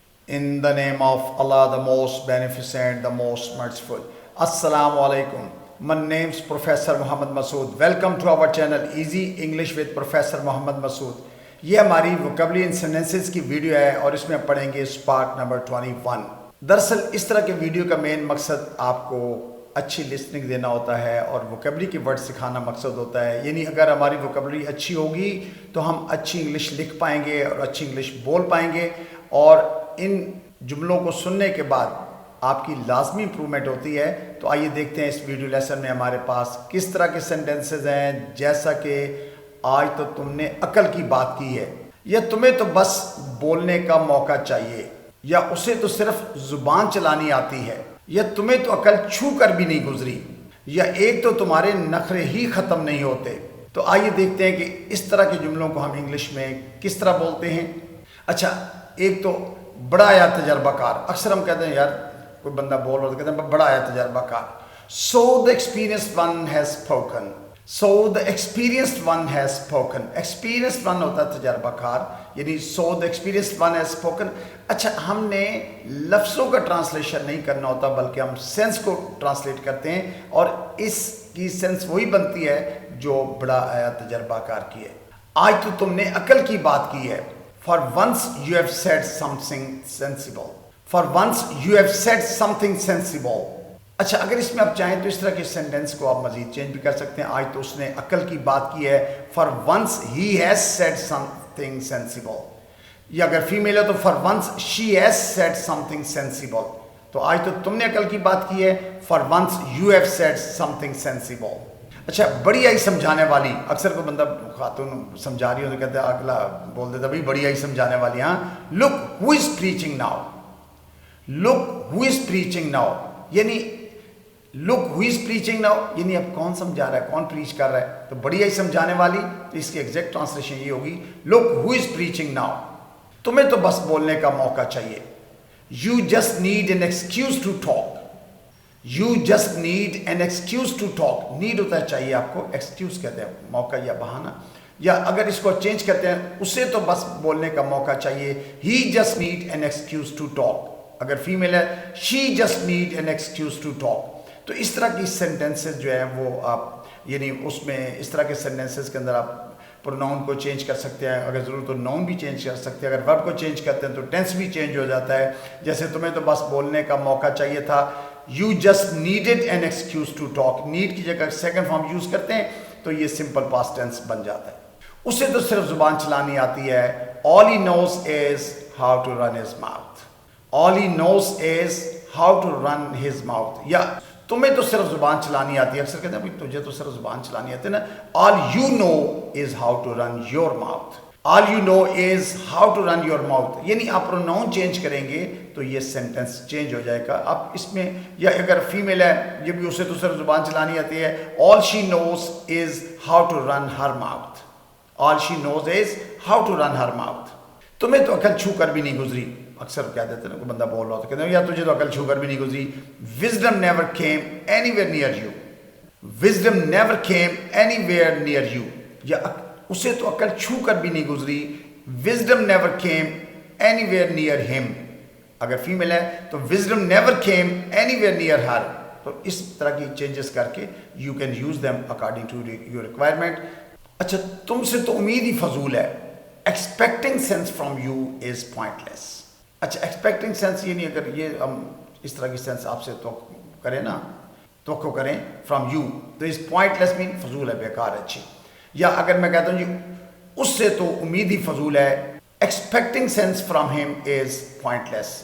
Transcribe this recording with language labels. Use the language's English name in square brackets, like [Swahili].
[English] In the name of Allah, the most beneficent, the most merciful. Assalamu alaikum. My name is Professor Muhammad Masood. Welcome to our channel Easy English with Professor Muhammad Masood. [Urdu] یہ ہماری vocabulary and sentences کی video ہے اور اس میں پڑھیں گے part number 21. دراصل اس طرح کے ویڈیو کا مین مقصد آپ کو اچھی لسننگ دینا ہوتا ہے اور ووکیبلری کے ورڈ سکھانا مقصد ہوتا ہے. یعنی اگر ہماری ووکیبلری اچھی ہوگی تو ہم اچھی انگلش لکھ پائیں گے اور اچھی انگلش بول پائیں گے, اور ان جملوں کو سننے کے بعد آپ کی لازمی امپرومنٹ ہوتی ہے. تو آئیے دیکھتے ہیں اس ویڈیو لیسن میں ہمارے پاس کس طرح کے سینٹنسز ہیں. جیسا کہ آج تو تم نے عقل کی بات کی ہے, یا تمہیں تو بس بولنے کا موقع چاہیے, یا اسے تو صرف زبان چلانی آتی ہے, یا تمہیں تو عقل چھو کر بھی نہیں گزری, یا ایک تو تمہارے نخرے ہی ختم نہیں ہوتے. تو آئیے دیکھتے ہیں کہ اس طرح کے جملوں کو ہم انگلش میں کس طرح بولتے ہیں. اچھا, ایک تو بڑا یا تجربہ کار. اکثر ہم کہتے ہیں یار کوئی بندہ بول رہا ہے تو کہتے ہیں بڑا یا تجربہ کار. [English] So the experienced one has spoken. So the experienced one has spoken. Experienced one [Urdu] ہوتا ہے تجربہ کار, یعنی [English] so the experienced one has spoken. [Urdu] اچھا, ہم نے لفظوں کا ٹرانسلیشن نہیں کرنا ہوتا بلکہ ہم سینس کو ٹرانسلیٹ کرتے ہیں, اور اس کی سینس وہی بنتی ہے جو بڑا یا تجربہ کار کی ہے. آج تو تم نے عقل کی بات کی ہے. [English] For once you have said something sensible. For once you have said something sensible. [Urdu] اچھا, اگر اس میں آپ چاہیں تو اس طرح کے سینٹنس کو آپ مزید چینج بھی کر سکتے ہیں. آج تو اس نے عقل کی بات کی ہے. [English] For once he has said something sensible. [Urdu] یا اگر فیمیل ہے تو [English] for once she has said something sensible. [Urdu] تو آج تو تم نے عقل کی بات کی ہے. [English] For once you have said something sensible. [Urdu] اچھا, بڑی آئی سمجھانے والی. اکثر کوئی بندہ خاتون سمجھا رہی ہو تو کہتے ہیں اگلا بول دیتا بھائی بڑی آئی سمجھانے والی. [English] ہاں, look who is preaching now. Look who is preaching now. [Urdu] یعنی [English] look who is preaching now [Urdu] یعنی اب کون سمجھا رہا ہے, کون پریچ کر رہا ہے. تو بڑی آئی سمجھانے والی, تو اس کی ایگزیکٹ ٹرانسلیشن یہ ہوگی [English] look who is preaching now. [Urdu] تمہیں تو بس بولنے کا موقع چاہیے. [English] You just need an excuse to talk. You just need an excuse to talk. [Urdu] Need ہوتا ہے چاہیے آپ کو, excuse کہتے ہیں موقع یا بہانہ. یا اگر اس کو چینج کرتے ہیں, اسے تو بس بولنے کا موقع چاہیے. [English] He just need an excuse to talk. [Urdu] اگر فیمیل ہے, [English] she just need an excuse to talk. [Urdu] تو اس طرح کی سینٹنسز جو ہیں وہ آپ, یعنی اس میں اس طرح کے سینٹنسز کے اندر آپ پروناؤن کو چینج کر سکتے ہیں. اگر ضرورت تو ناؤن بھی چینج کر سکتے ہیں. اگر ورب کو چینج کرتے ہیں تو ٹینس بھی چینج ہو جاتا ہے. جیسے تمہیں تو بس بولنے کا موقع چاہیے تھا. [English] You just needed an excuse to talk. [Urdu] Need کی جگہ سیکنڈ فارم یوز کرتے ہیں تو یہ سمپل پاسٹ ٹینس بن جاتا ہے. اسے تو صرف زبان چلانی آتی ہے. [English] All he knows is how to run his mouth. All he knows is how to run his mouth. [Urdu] یا تمہیں تو صرف زبان چلانی آتی ہے. اکثر کہتے ہیں تجھے تو صرف زبان چلانی آتی ہے نا. [English] All you know is how to run your mouth. All you know is how to run your mouth. [Urdu] یعنی آپ پروناؤن چینج کریں گے تو یہ سینٹنس چینج ہو جائے گا. اب اس میں, یا اگر فیمیل ہے, یہ بھی اسے تو صرف زبان چلانی آتی ہے. [English] All she knows is how to run her mouth. All she knows is how to run her mouth. [Urdu] تمہیں تو عقل چھو کر بھی نہیں گزری. اکثر کہہ دیتے ہیں, کوئی بندہ بول رہا ہوتا ہے, کہتے ہیں یا تجھے تو عقل چھو کر بھی نہیں گزری. [English] Wisdom never came anywhere near you. Wisdom never came anywhere near you. [Urdu] یا اسے تو عقل چھو کر بھی نہیں گزری. [English] Wisdom never came anywhere near him. [Urdu] اگر فیمیل ہے تو [English] wisdom never came anywhere near her. [Urdu] تو اس طرح کی چینجز کر کے [English] you can use them according to your requirement. [Urdu] اچھا, تم سے تو امید ہی فضول ہے. [English] Expecting sense from you is pointless. [Urdu] اچھا, ایکسپیکٹنگ سینس یعنی اگر یہ ہم اس طرح کی سینس آپ سے توقع کریں نا, توقع کریں فرام یو, تو اس پوائنٹ لیس مین فضول ہے, بیکار ہے, اچھی. یا اگر میں کہتا ہوں جی اس سے تو امید ہی فضول ہے, [English] Expecting sense from them is pointless.